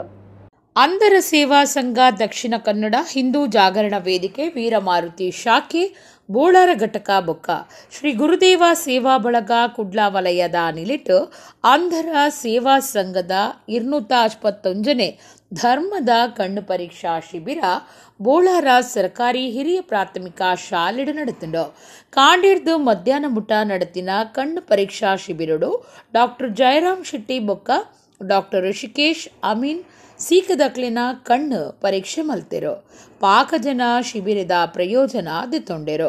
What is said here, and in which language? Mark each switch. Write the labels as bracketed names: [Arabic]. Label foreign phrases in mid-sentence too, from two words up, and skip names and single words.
[Tulu] ಅಂಧರ ಸೇವಾ ಸಂಘ ದಕ್ಷಿಣ ಕನ್ನಡ ಹಿಂದೂ ಜಾಗರಣ ವೇದಿಕೆ ವೀರಮಾರುತಿ ಶಾಖೆ ಬೋಳಾರ ಘಟಕ ಬೊಕ್ಕ ಶ್ರೀ ಗುರುದೇವ ಸೇವಾ ಬಳಗ ಕುಡ್ಲಾ ವಲಯದ ನಿಲಿಟ್ ಅಂಧರ ಸೇವಾ ಸಂಘದ 255ನೇ ಧರ್ಮದ ಕಣ್ಣು ಪರೀಕ್ಷಾ ಶಿಬಿರ ಬೋಳಾರ ಸರ್ಕಾರಿ ಹಿರಿಯ ಪ್ರಾಥಮಿಕ ಶಾಲೆಡು ನಡೆತಂಡು. ಕಾಂಡೇರ್ದು ಮಧ್ಯಾಹ್ನ ಮುಟ ನಡೆತಿನ ಕಣ್ಣು ಪರೀಕ್ಷಾ ಶಿಬಿರಡು ಡಾಕ್ಟರ್ ಜಯರಾಮ್ ಶೆಟ್ಟಿ ಬೊಕ್ಕ ಡಾಕ್ಟರ್ ಋಷಿಕೇಶ್ ಅಮೀನ್ ಸೀಕದಕ್ಲಿನ ಕಣ್ಣು ಪರೀಕ್ಷೆ ಮಲ್ತಿರು. ಪಾಕಜನ ಶಿಬಿರದ ಪ್ರಯೋಜನ ದಿತ್ತೊಂಡೆರು.